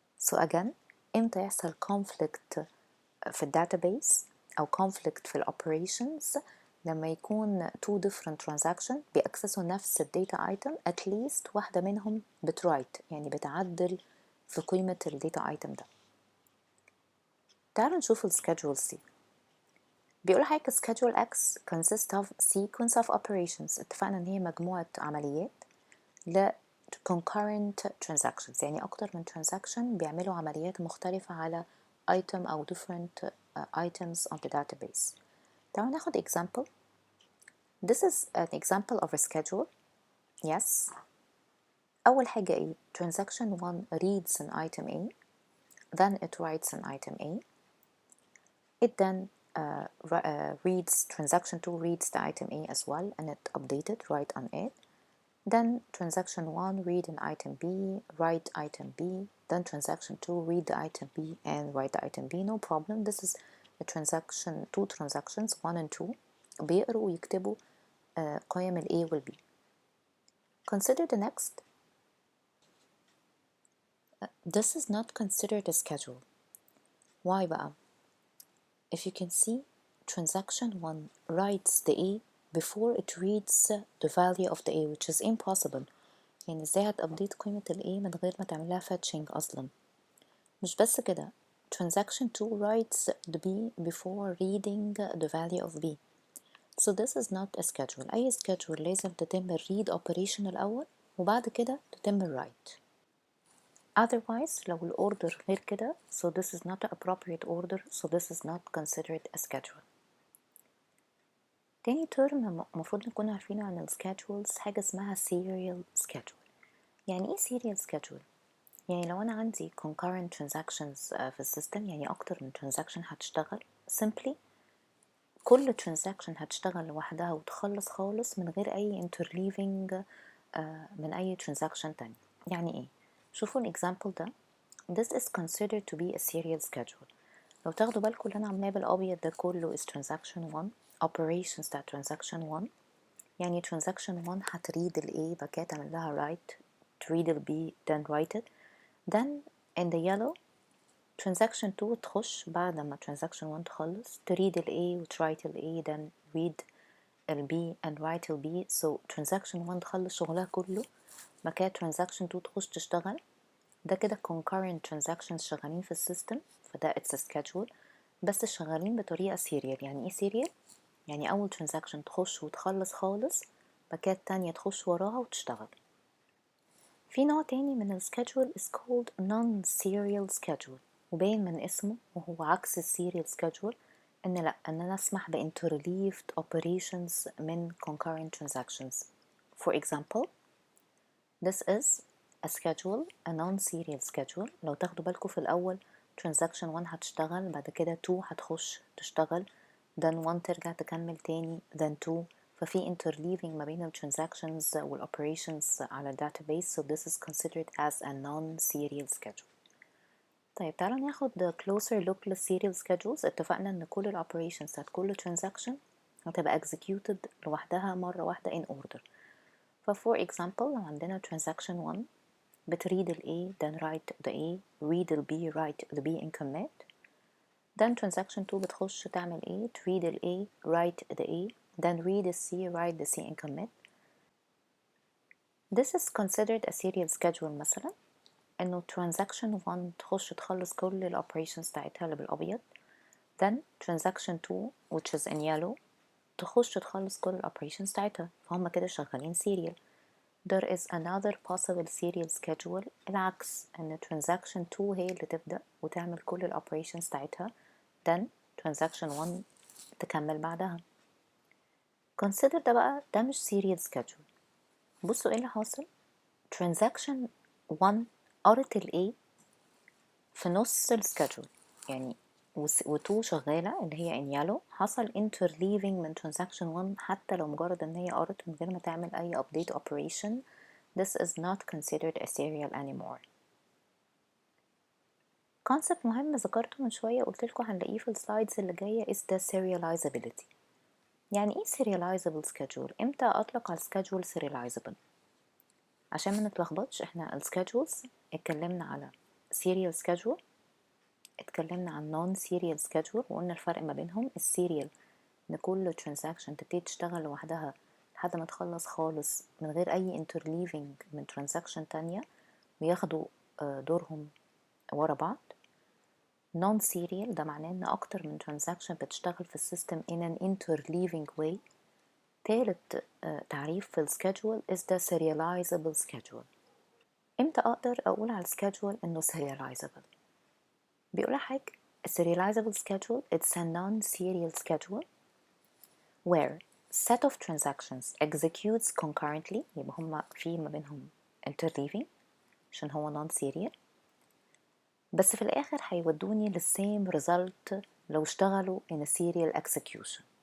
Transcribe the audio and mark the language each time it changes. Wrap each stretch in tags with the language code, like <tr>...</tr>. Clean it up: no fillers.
<ar>So again امتى يحصل conflict في الداتابيس أو conflict في operations لما يكون two different transactions بيأكسسوا نفس الداتا item</ar> <en>at least</en> <ar>واحدة منهم بترايت يعني بتعدل في قيمة الداتا item ده. تعالوا نشوف السكادجول C. بيقول حاجة</ar> <en>schedule X consists of sequence of operations.</en> <ar>اتفقنا ان هي مجموعة عمليات ل concurrent transactions يعني أكتر من transaction بيعملوا عمليات مختلفة على item أو</ar> <en>different items on the database. تعالوا ناخد example. This is an example of a schedule. Yes.</en> <ar>أول حاجة إيه؟</ar> <en>transaction 1 reads an item A then it writes an item A. It then reads transaction 2 reads the item A as well and it updated write on it. Then transaction 1 read an item B, write item B. Then transaction 2 read the item B and write the item B. No problem. This is a transaction, two transactions 1 and 2</en> <ar>بيقروا ويكتبوا قيم ال A وال B.</ar> <en>Consider the next. This is not considered a schedule. Why بقى? If you can see, transaction 1 writes the A before it reads the value of the A which is impossible.</en> <ar>يعني ازاي هتابديت قيمة ال A من غير ما تعملها</ar> <en>fetching</en> <ar>أصلا. مش بس كده</ar> <en>transaction 2 writes the B before reading the value of B. So this is not a schedule.</en> <ar>أي schedule لازم تتم ال read operation الأول وبعد كده تتم ال write.</ar> <en>Otherwise</en> <ar>لو ال order غير كده</ar> <en>so this is not an appropriate order so this is not considered a schedule.</en> <ar>تاني term المفروض نكون عارفينه عن ال schedules حاجة اسمها serial schedule. يعني ايه serial schedule؟ يعني لو أنا عندي concurrent transactions في السيستم يعني أكتر من transaction هتشتغل simply كل transaction هتشتغل لوحدها وتخلص خالص من غير أي interleaving من أي transaction تاني. يعني إيه؟ شوفوا الexample ده.</ar> <en>This is considered to be a serial schedule.</en> <ar>لو تاخدوا بالكم اللي أنا عاملاه بالأبيض ده كله is transaction 1 operations بتاع transaction 1 يعني transaction 1 هتريد ال A بعد كده تعمل لها write, تريد ال B then write it.</ar> <en>then in the yellow transaction 2 تخش بعد ما transaction 1 تخلص تريد ال A وتwrite ال A then read ال B and write ال B.</en> <ar>so transaction 1 تخلص شغلها كله بعد كده transaction 2 تخش تشتغل. ده كده concurrent transactions شغالين في السيستم فده</ar> <en>it's a schedule</en> <ar>بس شغالين بطريقة serial. يعني ايه serial؟ يعني أول transaction تخش وتخلص خالص بعد كده التانية تخش وراها وتشتغل. في نوع تاني من ال schedule</ar> <en>is called non-serial schedule</en> <ar>وباين من اسمه وهو عكس ال serial schedule إن لأ إن أنا أسمح ب interleaved operations من concurrent transactions.</ar> <en>For example this is a schedule a non-serial schedule.</en> <ar>لو تاخدوا بالكم في الأول transaction 1 هتشتغل بعد كده 2 هتخش تشتغل then 1 ترجع تكمل تاني then 2 ففي interleaving ما بين ال transactions وال operations على ال database</ar> <en>so this is considered as a non-serial schedule.</en> <ar>طيب تعالوا ناخد closer look لل serial schedules. اتفقنا ان كل ال operations بتاعت كل transaction هتبقى executed لوحدها مرة واحدة</ar> <en>in order. for example</en> <ar>لو عندنا</ar> <en>transaction 1 بتريد ال A then write the A, read ال B write the B in commit. then transaction 2 بتخش تعمل A, تريد ال A write the A, then read ال C write the C in commit. this is considered a serial schedule</en> <ar>مثلا انه transaction 1 تخش تخلص كل ال operations بتاعتها اللي بالابيض</ar> <en>then transaction 2 which is in yellow تخش تخلص كل ال operations بتاعتها</en> <ar>فهم كده شغالين</ar> <en>serial. there is another possible serial schedule</en> <ar>العكس ان transaction 2 هي اللي تبدأ وتعمل كل ال operations بتاعتها then transaction 1 تكمل بعدها. consider ده مش serial schedule. بصوا ايه اللي حاصل transaction 1 قرت ال A في نص ال schedule يعني و2 شغالة اللي هي</ar> <en>in yellow</en> <ar>حصل interleaving من transaction 1 حتى لو مجرد ان هي قرت من غير ما تعمل اي</ar> <en>update operation. this is not considered a serial anymore.</en> <ar>concept مهم ذكرته من شوية قلت لكم هنلاقيه في السلايدز اللي جاية</ar> <en>is the serializability.</en> <ar>يعني ايه serializable schedule؟ امتى اطلق على schedule serializable؟ عشان ما نتلخبطش احنا ال schedules اتكلمنا على serial schedule اتكلمنا عن non serial schedule وقلنا الفرق ما بينهم. السيريال ان كل transaction تبتدي تشتغل لوحدها لحد ما تخلص خالص من غير اي interleaving من transaction تانية وياخدوا دورهم ورا بعض. non serial ده معناه ان اكتر من transaction بتشتغل في السيستم</ar> <en>in an interleaving way.</en> <ar>تالت تعريف في السكادجول</ar> <en>is the serializable schedule.</en> <ar>امتى اقدر اقول على السكادجول انه serializable؟ بيقول حاجة</ar> <en>a serializable schedule it's a non-serial schedule where set of transactions executes concurrently</en> <ar>يبقى هما في ما بينهم interleaving عشان هو non-serial بس في الآخر هيودوني للsame result لو اشتغلوا</ar> <en>in a serial execution.</en>